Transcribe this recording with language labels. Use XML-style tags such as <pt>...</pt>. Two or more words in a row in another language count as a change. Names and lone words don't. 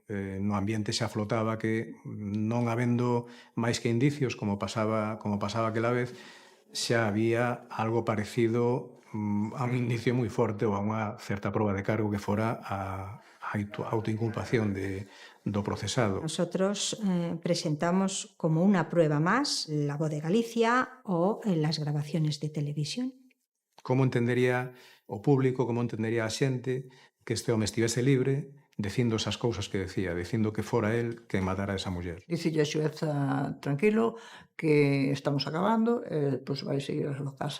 <gl>No ambiente xa flotaba que, non habendo máis que indicios, como pasaba aquela vez, xa había algo parecido a un indicio moi forte ou a unha certa proba de cargo que fora a autoinculpación do procesado.</gl> <es>Nosotros presentamos como una prueba más la voz de Galicia o las grabaciones de televisión.</es> <gl>Como entendería o público, como entendería a xente que este home estivese libre dicindo esas cousas que decía, dicindo que fora él quen matara a esa muller. Dicille a xueza, tranquilo, que estamos acabando, pois vai seguir a súa casa.</gl>